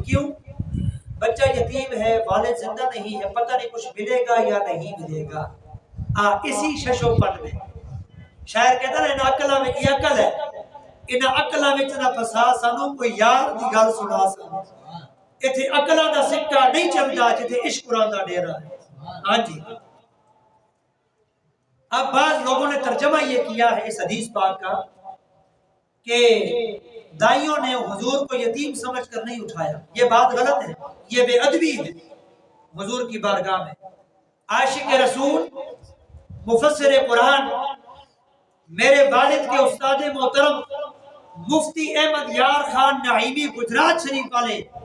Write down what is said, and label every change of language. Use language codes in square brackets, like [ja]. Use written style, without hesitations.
[ur] کیوں؟ بچہ یتیم ہے، والد زندہ نہیں ہے، پتہ نہیں کچھ ملے گا یا نہیں ملے گا. اسی ششو پٹ میں شاعر کہتا ہے نا [pa] عقلاں میں یہ عقل ہے، ان عقلاں وچ نہ پھسا سانو کوئی یار دی گل سنا سانو. ایتھے عقلاں دا سکہ نہیں چلدا جتے عشق قرآن دا ڈیرا ہے. [ur] ہاں جی. اب بعض لوگوں نے ترجمہ یہ کیا ہے اس حدیث پاک کا کہ دائیوں نے حضور کو یتیم سمجھ کر نہیں اٹھایا. یہ بات غلط ہے، یہ بے ادبی ہے حضور کی بارگاہ میں. عاشق رسول، مفسر قرآن، میرے والد کے استاد محترم مفتی احمد یار خان نعیمی گجرات شریف والے